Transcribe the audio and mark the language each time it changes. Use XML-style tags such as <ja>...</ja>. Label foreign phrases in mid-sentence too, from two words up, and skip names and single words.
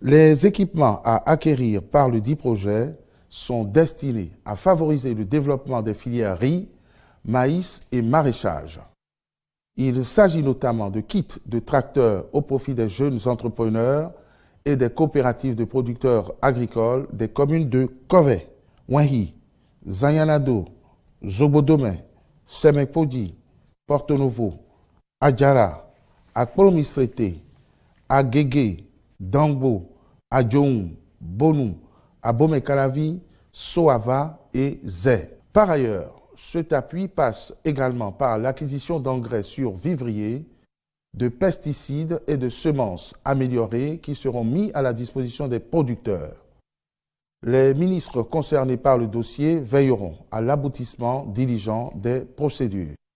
<fr>Les équipements à acquérir par le dit projet sont destinés à favoriser le développement des filières riz, maïs et maraîchage. Il s'agit notamment de kits de tracteurs au profit des jeunes entrepreneurs et des coopératives de producteurs agricoles des communes de Kové, Wenhi, Zanyanado, Zobodome, Semekpodi, Porto Novo, Adjara, Akpolomistrete, Agege, Dangbo, Adjoum, Bonou, Abomey-Calavi, Soava et Zé. Par ailleurs, cet appui passe également par l'acquisition d'engrais sur vivrier, de pesticides et de semences améliorées qui seront mis à la disposition des producteurs. Les ministres concernés par le dossier veilleront à l'aboutissement diligent des procédures.</fr>